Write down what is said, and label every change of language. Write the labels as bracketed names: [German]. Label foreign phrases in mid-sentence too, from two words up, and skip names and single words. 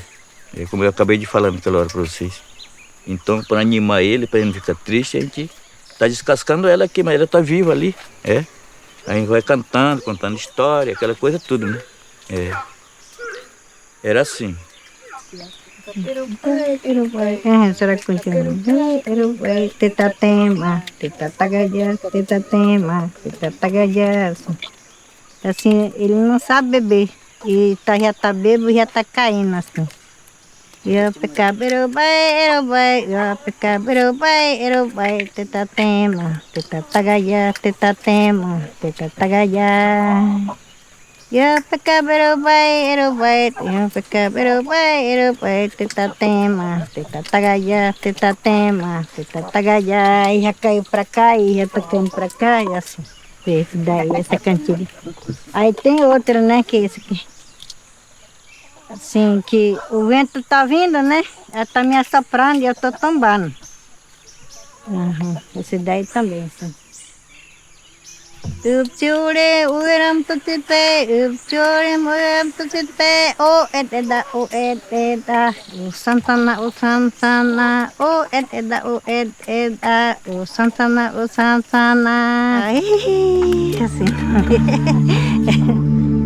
[Portuguese] É como eu acabei de falar naquela hora para vocês. Então, para animar ele, para ele não ficar triste, a gente está descascando ela aqui, mas ela está viva ali. A gente vai cantando, contando história, aquela coisa tudo, né? Era assim. Será que continua? Teta tema, teta tagadias, teta tema, teta tagadias. Assim, ele não sabe beber. E já tá bêbado, já tá caindo assim. Eu pecar berobai, eu pecar berobai, teta tema, teta tagadias, teta tema, teta tagadias. Eu pecar berobai, eu pecar berobai, teta tema, teta tagadias, teta tema, teta tagadias. E já caiu pra cá e já tá caindo pra cá e assim. Esse daí, essa cantiga. Aí tem outra, né, que é esse aqui. Assim, que o vento tá vindo, né? Ela tá me assoprando e eu tô tombando. Esse daí também, assim. Upchure, uram tutipe, upchure, uram tutipe, eda, o Santana, o Santana, eda, o Santana, o Santana. Assim.